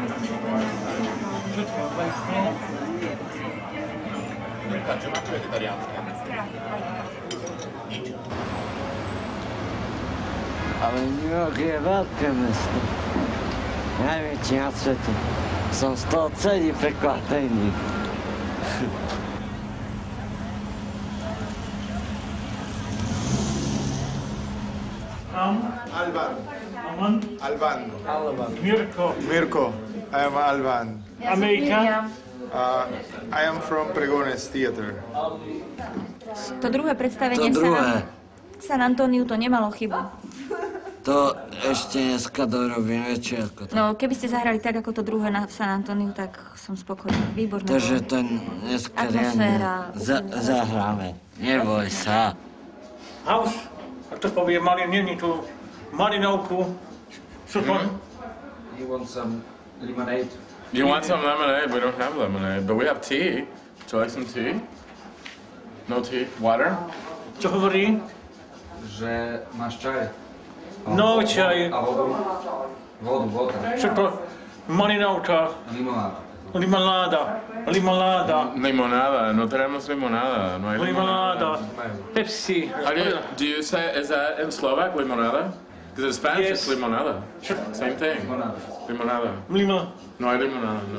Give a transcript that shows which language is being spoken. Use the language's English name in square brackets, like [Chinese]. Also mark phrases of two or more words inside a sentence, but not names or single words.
[Slovak] Ale New York je veľké mesto. Najväčšie na svete. Som z toho celý prekvapený. Alban. Aman? Alban. Mirko. [English] I am Alban. [Slovak] Amerika? [English] I am from Pregones Theater. [Slovak] To druhé predstavenie San Antoniu to nemalo chybu. To ešte dneska dorobím väčšie ako to. No, keby ste zahrali tak, ako to druhé na San Antoniu, tak som spokojná. Výborné. Takže to dneska atmosféra. Zahráme. Neboj sa. Haus, a to povie malý, není tu malinovku. Super. [English] You want some lemonade? You want some lemonade? We don't have lemonade, but we have tea. Would you like some tea? No tea? Water? [Slovak] Čo hovorí? Že máš čaj. No čaj. A vodu? Voda. Super. Malinovka. [Spanish] Limonada. Limonada. No tenemos limonada. No hay limonada. Pepsi. [English] Do you say, is that in Slovak, limonada? Because in Spanish it's limonada. Same thing. [Spanish] Limonada. No hay limonada, no.